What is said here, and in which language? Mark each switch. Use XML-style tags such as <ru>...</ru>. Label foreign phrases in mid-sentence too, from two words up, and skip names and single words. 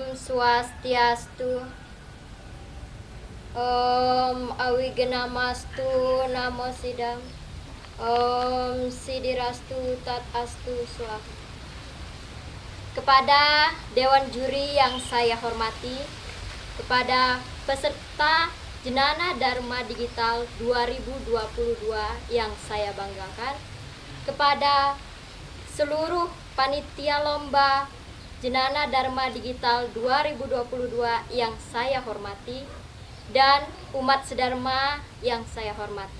<sa>Swastiastu. Om Awigenamastu Namo Sidam. Om Sidirastu Tat Astu Swaha.</sa> <id>Kepada Dewan Juri yang saya hormati, kepada peserta Jenana Dharma Digital 2022 yang saya banggakan, kepada seluruh panitia lomba Jenana Dharma Digital 2022 yang saya hormati, dan umat sedharma yang saya hormati.</id>